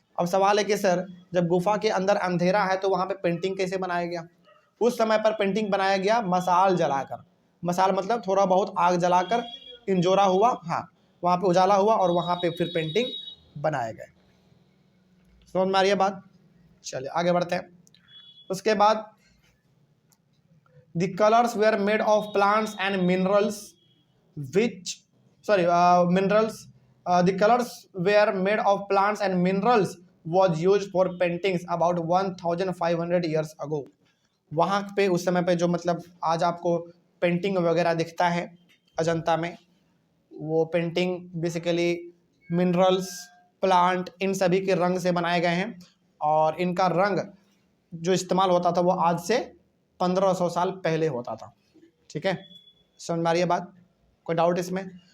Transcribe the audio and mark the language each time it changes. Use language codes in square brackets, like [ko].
[hi] अब सवाल है कि सर जब गुफा के अंदर अंधेरा है तो वहाँ पे पेंटिंग कैसे बनाया गया? उस समय पर पेंटिंग बनाया गया मसाल जलाकर। मसाल मतलब थोड़ा बहुत आग जलाकर इंजोरा हुआ, हाँ, वहाँ पे उजाला हुआ और वहाँ पे फिर पेंटिंग बनाए गए। समझ में आ रही है बात? चलिए आगे बढ़ते हैं। उसके बाद [en] the colors were made of plants and minerals which minerals the colors were made of plants and minerals was used for paintings about 1500 years ago। [hi] वहाँ पे उस समय पे जो मतलब आज आपको पेंटिंग वगैरह दिखता है अजंता में, वो पेंटिंग बेसिकली मिनरल्स, प्लांट, इन सभी के रंग से बनाए गए हैं और इनका रंग जो इस्तेमाल होता था वो आज से 1500 साल पहले होता था, ठीक है। समझ में आ रही है बात? कोई डाउट इसमें?